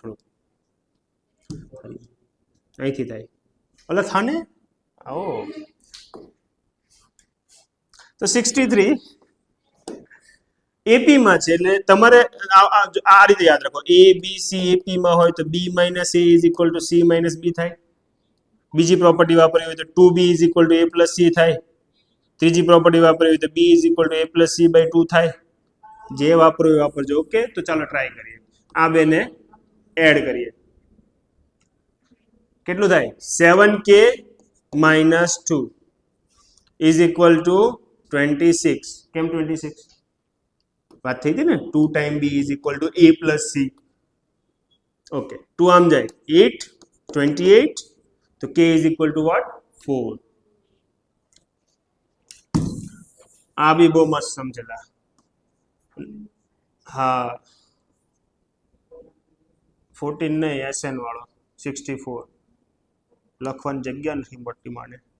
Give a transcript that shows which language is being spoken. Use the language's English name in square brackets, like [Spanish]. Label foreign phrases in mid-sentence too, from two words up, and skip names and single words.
[Gujarati] થોડુંક અહીંથી થાય. ઓલા થાને આવો. તો 63 એપી માં છે. એટલે તમારે આ રીતે યાદ રાખો. એ બી સી એપી માં હોય તો [English] b - a is equal to c - b [Gujarati] થાય. બીજી પ્રોપર્ટી વાપરવી હોય તો [English] 2b is equal to a plus c [Gujarati] થાય. ત્રીજી પ્રોપર્ટી વાપરવી હોય તો [English] b is equal to a plus c/2 [Gujarati] થાય. જે વાપરવું એ વાપરજો. ઓકે, તો ચાલો ટ્રાય કરીએ. આ બેને એડ કરીએ. કેટલું થાય? [English] 7k - 2 is equal to 26. [Gujarati] કેમ 26? વાત થઈ હતી ને. [English] 2 time b is equal to a plus c. [Gujarati] ઓકે, 2 આમ જાય 8 28. [English] તો k is equal to what? 4. [Gujarati] આ બી બહુ મસ્ત સમજેલા. હા 14 નહીં, SN વાળો 64 લખવાની જગ્યા નથી મોટી માને.